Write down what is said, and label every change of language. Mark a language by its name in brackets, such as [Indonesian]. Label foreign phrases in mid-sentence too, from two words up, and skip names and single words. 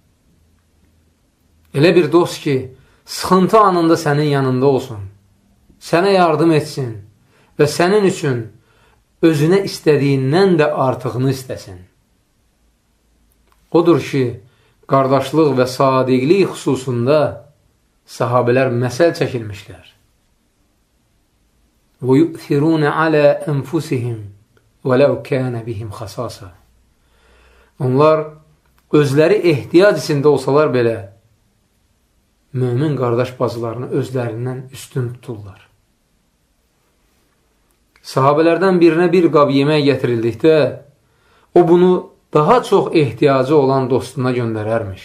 [Azerbaijani] Elə bir dost ki, sıxıntı anında sənin yanında olsun, sənə yardım etsin və sənin üçün özünə istədiyindən də artığını istəsin. Odur ki, qardaşlıq və sadiqlik xüsusunda sahabələr məsəl çəkilmişlər. [Arabic] وَيُؤْثِرُونَ عَلَى أَنْفُسِهِمْ وَلَوْ كَانَ بِهِمْ خَصَاصًا. [Azerbaijani] Onlar özləri ehtiyac içində olsalar belə, mömin qardaş bacılarını özlərindən üstün tuturlar. Sahabələrdən birinə bir qab yemək gətirildikdə, o bunu daha çox ehtiyacı olan dostuna göndərərmiş.